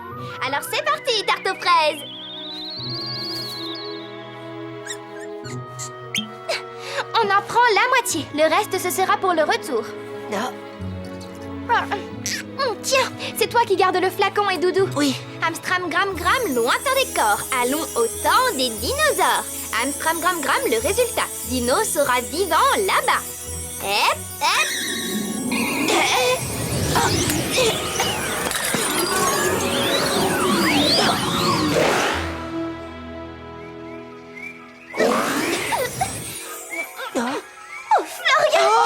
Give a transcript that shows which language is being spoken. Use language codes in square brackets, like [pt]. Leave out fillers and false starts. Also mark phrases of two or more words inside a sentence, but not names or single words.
[fr] Alors c'est parti, tarte aux fraises. On en prend la moitié, le reste ce sera pour le retour. Non. Tiens, c'est toi qui gardes le flacon et Doudou. Oui. Amstram gram gram, lointain des corps, allons au temps des dinosaures. Amstram gram gram, le résultat. Dino sera vivant là-bas. Hep, hep. Oh, Florian!